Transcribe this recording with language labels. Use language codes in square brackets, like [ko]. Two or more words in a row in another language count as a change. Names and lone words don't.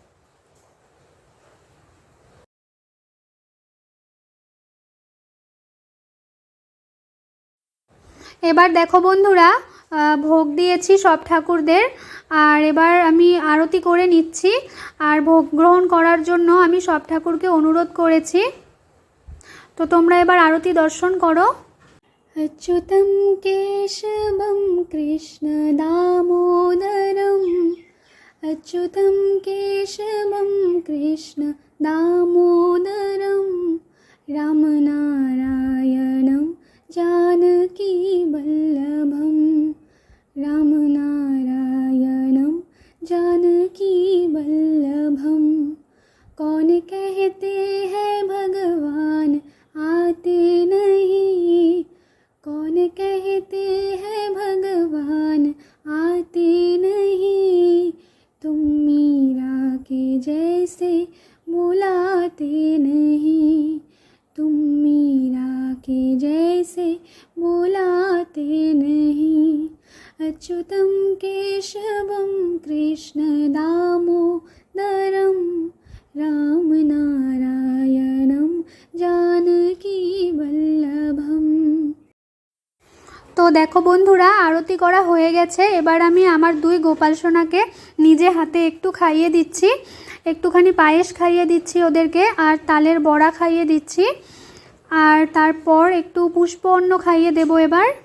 [bn] এবার দেখো বন্ধুরা ভোগ দিয়েছি সব ঠাকুরদের। আর এবার আমি আরতি করে নিচ্ছি। আর ভোগ গ্রহণ করার জন্য আমি সব ঠাকুরকে অনুরোধ করেছি। তো তোমরা এবার আরতি দর্শন করো। [sa] अच्युतं केशवं कृष्ण दामोदरम् अच्युतं केशवं कृष्ण दामोदरं रामनारायणं जानकी वल्लभं रामनारायणं जानकी वल्लभं। [hi] कौन कहते हैं भगवान आते नहीं, कौन कहते हैं भगवान आते नहीं, तुम मीरा के जैसे बुलाते नहीं, तुम मीरा के जैसे बुलाते नहीं। [sa] अच्युतं केशवं कृष्ण दामोदरं रामनारायणं जानकी वल्लभं। [bn] তো দেখো বন্ধুরা আরতি করা হয়ে গেছে। এবার আমি আমার 2 গোপাল সোনাকে নিজে হাতে একটু খাইয়ে দিচ্ছি। একটুখানি পায়েস খাইয়ে দিচ্ছি ওদেরকে আর তালের বড়া খাইয়ে দিচ্ছি। আর তারপর একটু পুষ্প অন্ন খাইয়ে দেবো এবার।